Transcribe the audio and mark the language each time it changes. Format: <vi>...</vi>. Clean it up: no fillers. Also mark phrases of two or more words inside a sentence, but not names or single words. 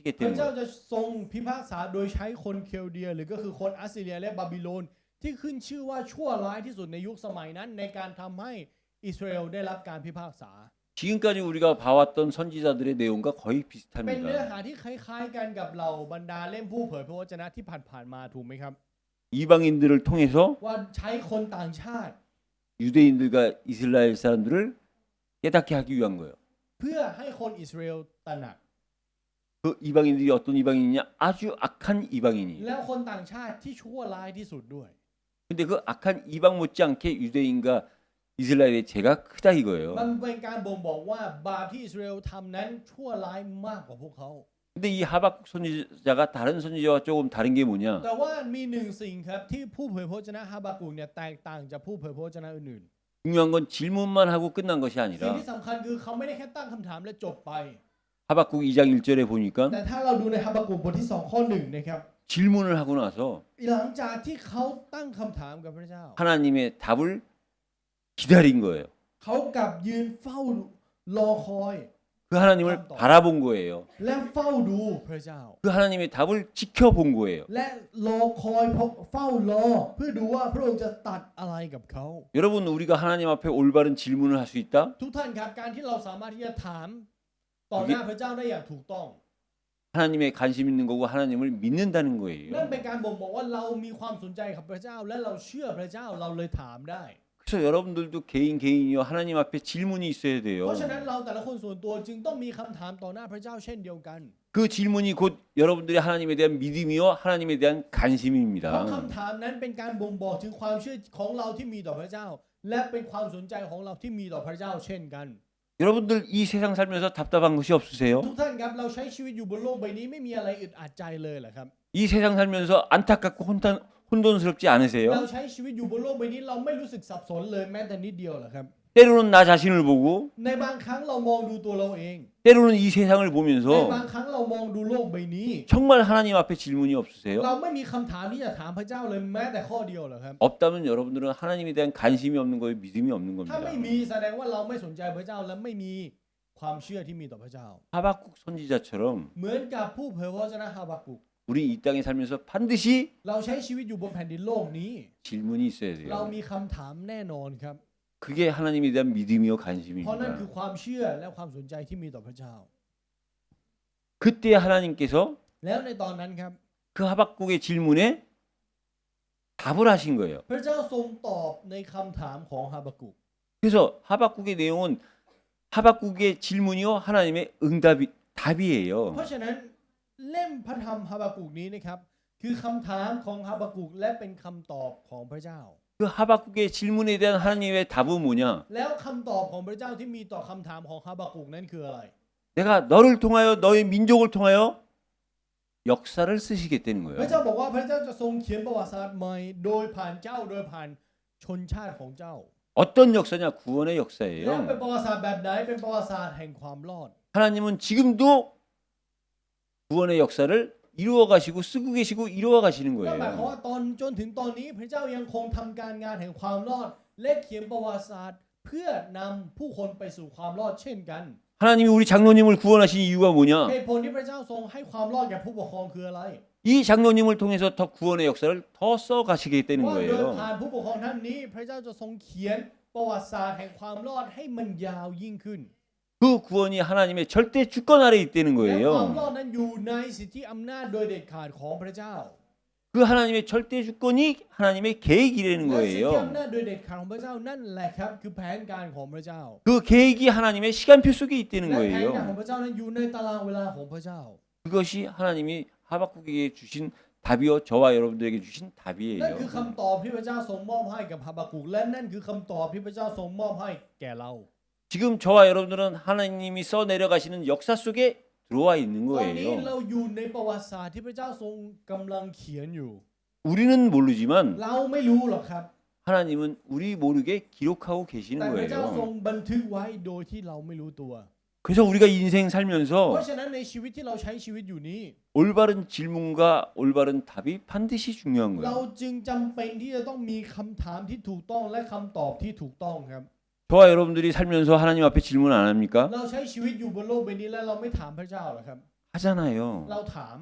<th>พระเจ้า</th> <ko>때문에</ko> <th>จะทรงพิพากษาโดยใช้คนเคลเดียหรือก็คือคนอัสซีเรียและบาบิโลนที่ขึ้นชื่อว่าชั่วร้ายที่สุดในยุคสมัยนั้นในการทำให้อิสราเอลได้รับการพิพากษา</th> <ko>지금까지 우리가 봐왔던 선지자들의 내용과 거의</ko> <th>เป็นเนื้อ</th> <ko>비슷합니다.</ko> <th>หาที่คล้ายๆกันกับเหล่าบรรดาเล่มผู้เผยพระวจนะที่ผ่านๆมาถูกไหมครับ</th> <ko>이방인들을 통해서</ko> <th>ว่าใช้คนต่างชาติ</th> <ko>유대인들과 이스라엘 사람들을 깨닫게 하기 위한 거예요.</ko> <th>เพื่อให้คนอิสราเอลตระหนัก</th> <ko>그 이방인들이 어떤 이방인이냐? 아주 악한 이방인이에요.</ko> <th>แล้วคนต่างชาติที่ชั่วร้ายที่สุดด้วย</th> <ko>근데 그 악한 이방 못지않게 유대인과 이스라엘의 죄가 크다 이거예요.</ko> <th>มันเป็นการบ่งบอกว่าบาปที่อิสราเอลทำนั้นชั่วร้ายมากกว่าพวกเขา</th> <ko>근데 이 하박국 선지자가 다른 선지자와 조금 다른 게 뭐냐?</ko> <th>แต่ว่ามีหนึ่งสิ่งครับที่ผู้เผยพระวจนะฮาบากุกเนี่ยแตกต่างจากผู้เผยพระวจนะอื่น</th> <ko>중요한 건 질문만 하고 끝난 것이</ko> <th>ๆสิ่ง</th> <ko>아니라</ko> <th>ที่สำคัญคือเขาไม่ได้แค่ตั้งคำถามและจบไป</th> <ko>하박국 2장 1절에 보니까</ko> <th>แต่ถ้าเราดูในฮาบากุกบทที่2ข้อ1นะครับ</th> <ko>질문을 하고 나서</ko> <th>หลังจากที่เขาตั้งคำถามกับพระเจ้า</th> <ko>하나님의 답을 기다린 거예요.</ko> <th>เขากลับยืนเฝ้ารอคอย</th> <ko>그 하나님을 바라본 거예요.</ko> <th>และเฝ้าดูพระเจ้า</th> <ko>그 하나님의 답을 지켜본 거예요.</ko> <th>และรอคอยเฝ้ารอเพื่อดูว่าพระองค์จะตัดอะไรกับเขา</th> <ko>여러분 우리가 하나님 앞에 올바른 질문을 할 수 있다?</ko> <th>ทุกท่านครับการที่เราสามารถที่จะถามต่อหน้าพระเจ้าได้อย่างถูกต้อง</th> <ko>하나님의 관심 있는 거고 하나님을 믿는다는</ko> <th>นั่น</th> <ko>거예요.</ko> <th>เป็นการบ่งบอกว่าเรามีความสนใจกับพระเจ้าและเราเชื่อพระเจ้าเราเลยถามได้</th> <ko>그래서 여러분들도 개인이요 하나님 앞에 질문이 있어야</ko> <th>เพ</th> <ko>돼요.</ko> <th>ราะฉะนั้นเราแต่ละคนส่วนตัวจึงต้องมีคำถามต่อหน้าพระเจ้าเช่นเดียวกัน</th> <ko>그 질문이 곧 여러분들의 하나님에 대한 믿음이요 하나님에 대한</ko> <th>เพราะ</th> <ko>관심입니다.</ko> <th>คำถามนั้นเป็นการบ่งบอกถึงความเชื่อของเราที่มีต่อพระเจ้า และเป็นความสนใจของเราที่มีต่อพระเจ้าเช่นกัน</th> <ko>여러분들 이 세상 살면서 답답한 것이 없으세요?</ko> <th>ทุกท่านครับเราใช้ชีวิตอยู่บนโลกใบนี้ไม่มีอะไรอึดอัดใจเลยเหรอครับ</th> <ko>이 세상 살면서 안타깝고 혼돈스럽지 않으세요?</ko> <th>เราใช้ชีวิตอยู่บนโลกใบนี้เราไม่รู้สึกสับสนเลยแม้แต่นิดเดียวเหรอครับ</th> <ko>때로는 나 자신을 보고</ko> <th>ในบางครั้งเรามองดูตัวเราเอง</th> <ko>때로는 이 세상을</ko> <th>ใน</th> <ko>보면서</ko> <th>บางครั้งเรามองดูโลกใบนี้</th> <ko>정말 하나님 앞에 질문이 없으세요?</ko> <th>เราไม่มีคำถามที่จะถามพระเจ้าเลยแม้แต่ข้อเดียวเหรอครับ</th> <ko>없다면 여러분들은 하나님에 대한 관심이 없는 거예요, 믿음이 없는</ko> <th>ถ้า</th> <ko>겁니다.</ko> <th>ไม่มีแสดงว่าเราไม่สนใจพระเจ้าและไม่มีความเชื่อที่มีต่อพระเจ้า</th> <ko>하박국 선지자처럼</ko> <th>เหมือนกับผู้เผยพระวจนะฮาบากุก</th> <ko>우리 이 땅에 살면서 반드시</ko> <th>เราใช้ชีวิตอยู่บนแผ่นดินโลกนี้</th> <ko>질문이 있어야</ko> <th>เรา</th> <ko>돼요.</ko> <th>มีคำถามแน่นอนครับ</th> <ko>그게 하나님에 대한 믿음이요</ko> <th>เพราะนั่นคือ</th> <ko>관심입니다.</ko> <th>ความเชื่อและความสนใจที่มีต่อพระเจ้า</th> <ko>그때 하나님께서</ko> <th>แล้วในตอนนั้นครับ</th> <ko>그 하박국의 질문에 답을 하신 거예요.</ko> <th>พระเจ้าทรงตอบในคำถามของฮาบากุก</th> <ko>그래서 하박국의 내용은 하박국의 질문이요 하나님의 답이에요.</ko> <th>เพราะฉะนั้นเล่มพระธรรมฮาบากุกนี้นะครับคือคำถามของฮาบากุกและเป็นคำตอบของพระเจ้า</th> <ko>그 하박국의 질문에 대한 하나님의 답은 뭐냐?</ko> <th>แล้วคำตอบของพระเจ้าที่มีต่อคำถามของฮาบากุกนั้นคืออะไร</th> <ko>내가 너를 통하여 너의 민족을 통하여 역사를 쓰시겠다는</ko> <th>พระ</th> <ko>거예요.</ko> <th>เจ้าบอกว่าพระเจ้าจะทรงเขียนประวัติศาสตร์ใหม่โดยผ่านเจ้าโดยผ่านชนชาติของเจ้า</th> <ko>어떤 역사냐? 구원의</ko> <th>และเป็น</th> <ko>역사예요.</ko> <th>ประวัติศาสตร์แบบไหนเป็นประวัติศาสตร์แห่งความรอด</th> <ko>하나님은 지금도 구원의 역사를 이루어 가시고 쓰고 계시고 이루어 가시는</ko> <th>นั่นหมายความ</th> <ko>거예요.</ko> <th>ว่าตอนจนถึงตอนนี้พระเจ้ายังคงทำการงานแห่งความรอด และเขียนประวัติศาสตร์เพื่อนำผู้คนไปสู่ความรอดเช่นกัน</th> <ko>하나님이 우리 장로님을 구원하신 이유가 뭐냐?</ko> <th>เหตุผลที่พระเจ้าทรงให้ความรอดแก่ผู้ปกครองคืออะไร</th> <ko>이 장로님을 통해서 더 구원의 역사를 더 써 가시겠다는</ko> <th>ว่าโดย</th> <ko>거예요.</ko> <th>ผ่านผู้ปกครองท่านนี้ พระเจ้าจะทรงเขียนประวัติศาสตร์แห่งความรอดให้มันยาวยิ่งขึ้น</th> <ko>그 구원이 하나님의 절대 주권 아래 있다는</ko> <th>และความ</th> <ko>거예요.</ko> <th>รอดนั้นอยู่ในสิทธิอำนาจโดยเด็ดขาดของพระเจ้า</th> <ko>그 하나님의 절대 주권이 하나님의 계획이라는</ko> <th>และสิทธิ</th> <ko>거예요.</ko> <th>อำนาจโดยเด็ดขาดของพระเจ้านั่นแหละครับคือแผนการของพระเจ้า</th> <ko>그 계획이 하나님의 시간표 속에 있다는</ko> <th>และแผนการขอ</th> <ko>거예요.</ko> <th>งพระเจ้านั้นอยู่ในตารางเวลาของพระเจ้า</th> <ko>그것이 하나님이 하박국에게 주신 답이요 저와 여러분들에게 주신</ko> <th>นั่น</th> <ko>답이에요.</ko> <th>คือคำตอบที่พระเจ้าทรงมอบให้กับฮาบากุกและนั่นคือคำตอบที่พระเจ้าทรงมอบให้แก่เรา</th> <ko>지금 저와 여러분들은 하나님이 써 내려가시는 역사 속에 들어와 있는</ko> <th>ตอนนี้</th> <ko>거예요.</ko> <th>เราอยู่ในประวัติศาสตร์ที่พระเจ้าทรงกำลังเขียนอยู่</th> <ko>우리는 모르지만</ko> <th>เราไม่รู้หรอกครับ</th> <ko>하나님은 우리 모르게 기록하고</ko> <th>แต่</th> <ko>계시는</ko> <th>พระเจ้าทรง</th> <ko>거예요.</ko> <th>บันทึกไว้โดยที่เราไม่รู้ตัว</th> <ko>그래서 우리가 인생</ko> <th>เพ</th> <ko>살면서</ko> <th>ราะฉะนั้นในชีวิตที่เราใช้ชีวิตอยู่นี้</th> <ko>올바른 질문과 올바른 답이 반드시 중요한</ko> <th>เรา</th> <ko>거예요.</ko> <th>จึงจำเป็นที่จะต้องมีคำถามที่ถูกต้องและคำตอบที่ถูกต้องครับ</th> <ko>저와 여러분들이 살면서 하나님 앞에 질문 안 합니까?</ko> <th>เราใช้ชีวิตอยู่บนโลกใบนี้แล้วเราไม่ถามพระเจ้าหรอครับ</th> <ko>하잖아요.</ko> <th>เราถาม</th>